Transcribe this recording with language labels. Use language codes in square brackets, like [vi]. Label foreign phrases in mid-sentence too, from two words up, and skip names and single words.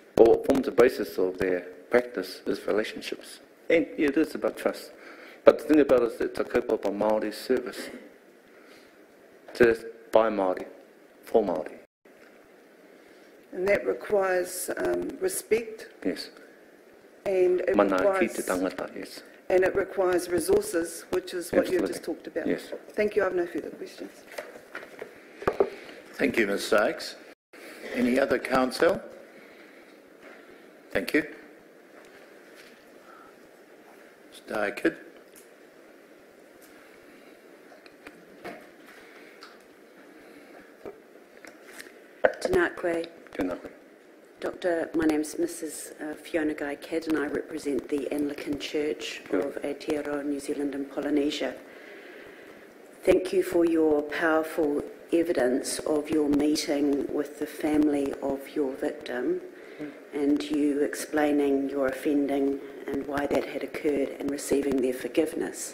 [en] But what forms the basis of their practice is relationships. And yeah, it is about trust. But the thing about it is it's a [mi] kaupapa Māori [en] service. It's by Māori, for Māori. And that requires respect. Yes. And it [mi] Mana [en] requires, [mi] ki te tangata, [en] yes. and it requires resources, which is what you Absolutely. just talked about. Yes. Thank you. I have no further questions. Thank you, Ms Sykes. Any other counsel? Thank you. Mr Dykert. [mi] Tēnā koe. Tēnā koe. [en] Doctor, my name's Mrs. Fiona Guy Kidd and I represent the Anglican Church of Aotearoa, New Zealand and Polynesia. Thank you for your powerful evidence of your meeting with the family of your victim and you explaining your offending and why that had occurred and receiving their forgiveness.